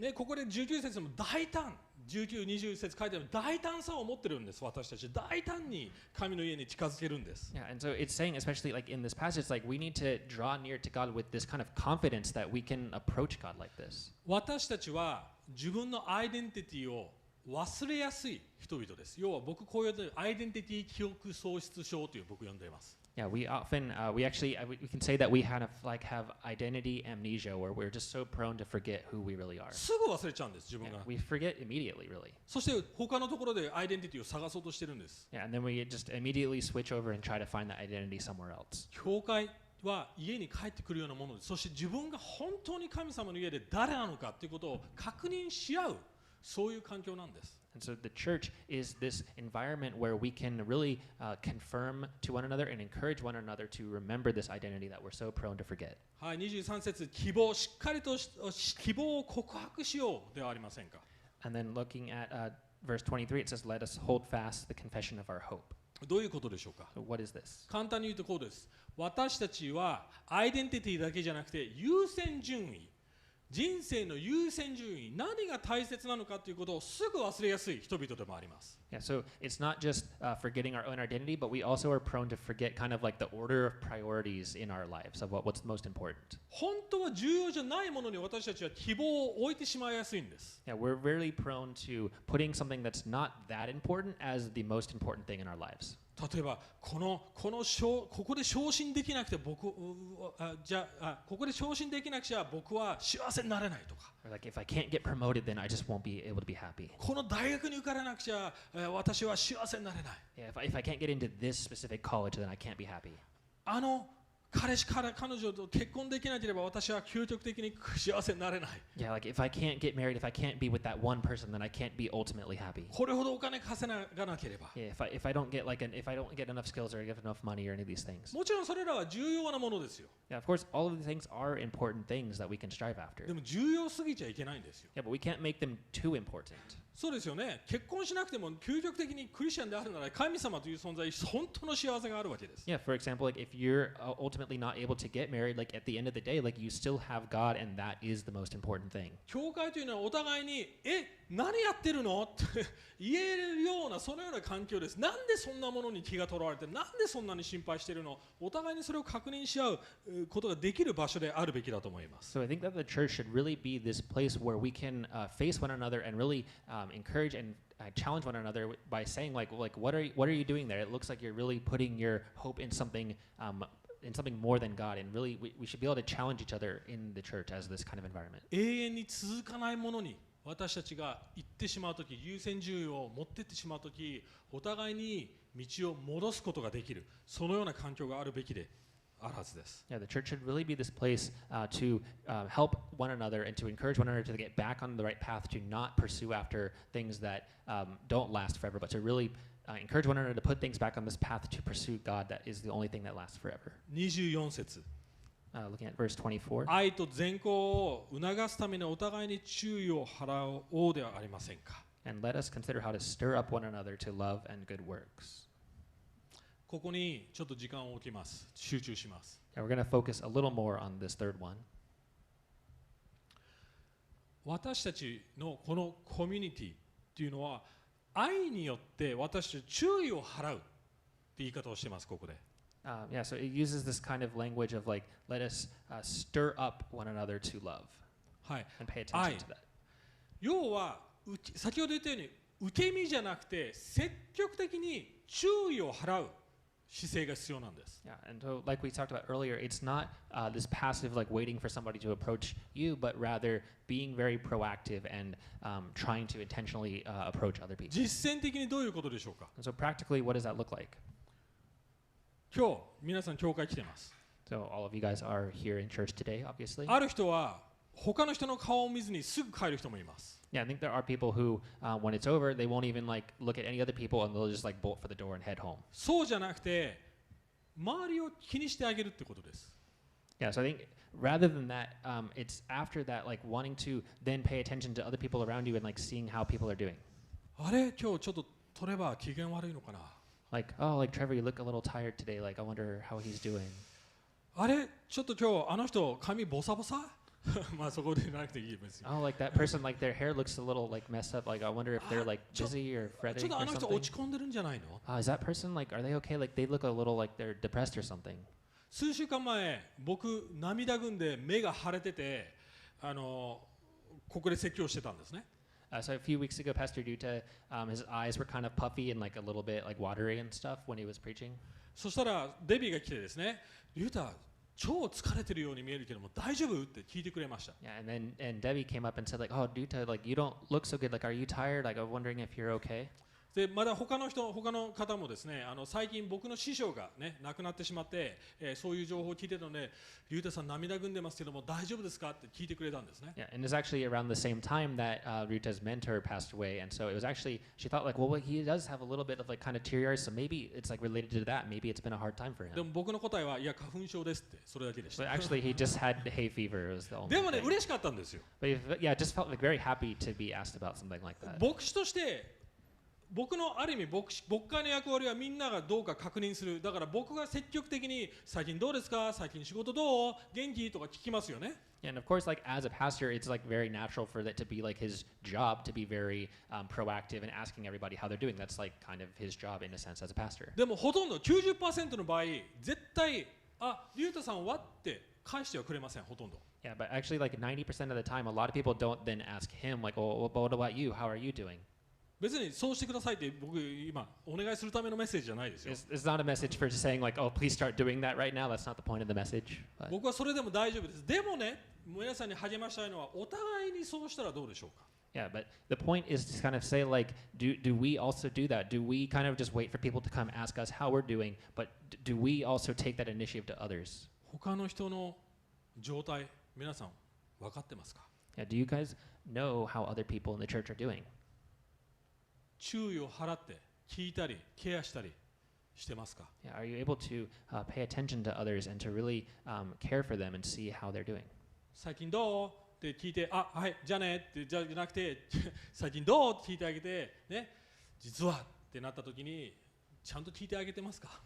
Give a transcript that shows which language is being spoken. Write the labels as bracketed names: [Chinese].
[Japanese] ね、ここで19節も大胆、19、20節書いてある大胆さを持ってるんです。私たち大胆に神の家に近づけるんです。 [English] Yeah, and so it's saying, especially like in this passage, like we need to draw near to God with this kind of confidence that we can approach God like this. [Japanese] 私たちは自分のアイデンティティを忘れやすい人々です。要は僕こういうアイデンティティ記憶喪失症という僕呼んでいます。 [English] Yeah, we often, we actually, we can say that we kind of like have identity amnesia where we're just so prone to forget who we really are. [Japanese] すぐ忘れちゃうんです、自分 [English] Yeah, [Japanese] が。 [English] we forget immediately, really. [Japanese] そして他のところでアイデンティティを探そうとしてるんです。 [English] Yeah, and then we just immediately switch over and try to find that identity somewhere else. [Japanese] 教会は家に帰ってくるようなものです。そして自分が本当に神様の家で誰なのかということを確認し合う、そういう環境なんです。 [English] And so the church is this environment where we can really confirm to one another and encourage one another to remember this identity that we're so prone to forget. [Japanese] はい、23節、希望、しっかりと希望を告白しようではありませんか。 [English] And then looking at verse 23, it says, let us hold fast the confession of our hope. [Japanese] どういうことでしょうか。 [English] So what is this? [Japanese] 簡単に言うとこうです。私たちはアイデンティティだけじゃなくて優先順位、人生の優先順位、何が大切なのかということをすぐ忘れやすい人々でもあります。 [English] Yeah, so it's not just forgetting our own identity, but we also are prone to forget kind of like the order of priorities in our lives of what's most important. [Japanese] 本当は重要じゃないものに私たちは希望を置いてしまいやすいんです。 [English] Yeah, we're really prone to putting something that's not that important as the most important thing in our lives. [Japanese] 例えばここで昇進できなくてここで昇進できなくちゃ僕は幸せになれないとか、 [English] Or like if I can't get promoted, then I just won't be able to be happy. [Japanese] この大学に受からなくちゃ私は幸せになれない。 [English] Yeah, if I can't get into this specific college, then I can't be happy. [Japanese] 彼女と結婚できなければ私は究極的に幸せになれない。 [English] Yeah, like if I can't get married, if I can't be with that one person, then I can't be ultimately happy. [Japanese] これほどお金稼がなければ。 [English] Yeah, if I don't get enough skills or get enough money or any of these things. [Japanese] もちろんそれらは重要なものですよ。 [English] Yeah, of course, all of these things are important things that we can strive after. [Japanese] でも重要すぎちゃいけないんですよ。 [English] Yeah, but we can't make them too important. [Japanese] そうですよね。結婚しなくても究極的にクリスチャンであるなら神様という存在、本当の幸せがあるわけです。 [English] Yeah, for example, like if you're ultimately not able to get married, like at the end of the day, like you still have God and that is the most important thing. [Japanese] 教会というのはお互いに何やってるのって言えるようなそのような環境です。なんでそんなものに気がとらわれて、なんでそんなに心配しているの、お互いにそれを確認し合うことができる場所であるべきだと思います。 [English] So I think that the church should really be this place where we can face one another and really encourage and challenge one another by saying like what are you doing there? It looks like you're really putting your hope in something more than God, and really we should be able to challenge each other in the church as this kind of environment. [Japanese] 永遠に続かないものに私たちが行ってしまうとき、優先順位を持っていってしまうとき、お互いに道を戻すことができる、そのような環境があるべきであるはずです。 [English] Yeah, the church should really be this place to help one another and to encourage one another to get back on the right path, to not pursue after things that don't last forever, but to really encourage one another to put things back on this path to pursue God that is the only thing that lasts forever. [Japanese] 24節。 [English] Looking at verse 24. [Japanese] 愛と善行を促すためにお互いに注意を払おうではありませんか。 [English] And let us consider how to stir up one another to love and good works. [Japanese] ここにちょっと時間を置きます。集中します。 [English] And we're going to focus a little more on this third one. [Japanese] 私たちのこのコミュニティというのは愛によって私たち注意を払うって言い方をしています。ここで。 [English] Yeah, so it uses this kind of language of like, let us stir up one another to love [Japanese] はい。 [English] and pay attention [Japanese] 愛。 [English] to that. [Japanese] 要は先ほど言ったように受け身じゃなくて積極的に注意を払う姿勢が必要なんです。 [English] Yeah, and so like we talked about earlier, it's not this passive like waiting for somebody to approach you, but rather being very proactive and trying to intentionally approach other people. [Japanese] 実践的にどういうことでしょうか。 [English] And so practically, what does that look like? [Japanese] 今日皆さん教会来てます。 [English] So all of you guys are here in church today, obviously. [Japanese] ある人は他の人の顔を見ずにすぐ帰る人もいます。 [English] Yeah, I think there are people who, when it's over, they won't even like look at any other people and they'll just like bolt for the door and head home. [Japanese] そうじゃなくて、周りを気にしてあげるってことです。 [English] Yeah, so I think rather than that, it's after that, like wanting to then pay attention to other people around you and like seeing how people are doing. [Japanese] あれ、今日ちょっとトレバー機嫌悪いのかな。 [English] Like, oh, like Trevor, you look a little tired today. Like, I wonder how he's doing. [Japanese] あれ、ちょっと今日あの人髪ボサボサ。まあそこでなくていいですよ。 [English] Oh, like that person, like their hair looks a little like messed up. Like, I wonder if they're like busy or [Japanese] ちょっと [English] or [Japanese] あの人 [English] something. [Japanese] 落ち込んでるんじゃないの？ [English] Is that person like, are they okay? Like, they look a little like they're depressed or something. [Japanese] 数週間前、僕涙ぐんで目が腫れてて、ここで説教してたんですね。 [English] So a few weeks ago, Pastor Duta, his eyes were kind of puffy and like a little bit like watery and stuff when he was preaching. [Japanese] そしたらデビーが来てですね、リュータ超疲れてるように見えるけども大丈夫って聞いてくれました。 [English] Yeah, and Debbie came up and said like, oh, Duta, like you don't look so good. Like, are you tired? Like, I'm wondering if you're okay. [Japanese] でまだ他の方もですね、最近僕の師匠がね亡くなってしまって、そういう情報を聞いてたので、リュウタさん涙ぐんでますけども大丈夫ですかって聞いてくれたんですね。 [English] Yeah, and it's actually around the same time that Rita's mentor passed away, and so it was actually she thought like, well, he does have a little bit of like kind of teary eyes, so maybe it's like related to that. Maybe it's been a hard time for [Japanese] で [English] him. [Japanese] も僕の答えはいや花粉症ですってそれだけでした。 [English] But actually, he just had hay fever. It was the only [Japanese] でもね [English] thing. [Japanese] 嬉しかったんですよ。 [English] But yeah, it just felt like very happy to be asked about something like that. [Japanese] 牧師として僕のある意味牧会の役割はみんながどうか確認する。だから僕が積極的に最近どうですか、最近仕事どう、元気とか聞きますよね。 [English] And of course, like as a pastor, it's like very natural for that to be like his job to be very proactive and asking everybody how they're doing. That's like kind of his job in a sense as a pastor. [Japanese] でもほとんど 90% の場合絶対リュウタさんはって返してはくれません、ほとんど。 [English] Yeah, but actually, like 90% of the time, a lot of people don't then ask him like, "Oh, what about you? How are you doing?" [Japanese] 別にそうしてくださいって僕今お願いするためのメッセージじゃないですよ。 [English] It's not a message for saying like, "Oh, please start doing that right now." That's not the point of the message. But [Japanese] 僕はそれでも大丈夫です。でもね、皆さんに励ましたいのはお互いにそうしたらどうでしょうか。 [English] yeah, but the point is to kind of say like, do we also do that? Do we kind of just wait for people to come ask us how we're doing? But do we also take that initiative to others? [Japanese] 他の人の状態、皆さん分かってますか？ [English] Yeah, do you guys know how other people in the church are doing? [Japanese] 注意を払って聞いたりケアしたりしてますか？ [English] Yeah, are you able to pay attention to others and to really care for them and see how they're doing? [Japanese] 最近どうって聞いて、はいじゃあねってじゃなくて最近どうって聞いてあげてね、実はってなった時にちゃんと聞いてあげてますか？